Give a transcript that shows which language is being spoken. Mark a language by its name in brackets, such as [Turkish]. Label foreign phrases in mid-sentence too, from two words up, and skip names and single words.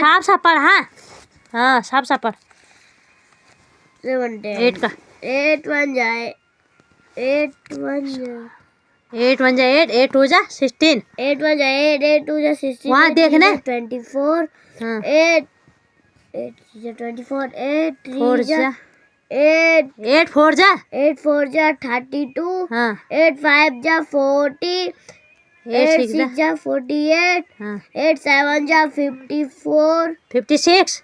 [Hindi] साफ साफ पढ़। हाँ साफ साफ पढ़। 7 10 8 का 8 1 जा 8 1 जा 8 1 जा 8, 8 2 जा 16, 8 1 जा 8, 8 2 जा 16, वहाँ देखना 24, हाँ 8 8 जा 24, 8 4 3 जा जा 8, 8 4 जा 8 4 जा 32, हाँ 8 5 जा 40, 8 8 6 जा 6 जा 48, हाँ 8 7 जा 54, 56,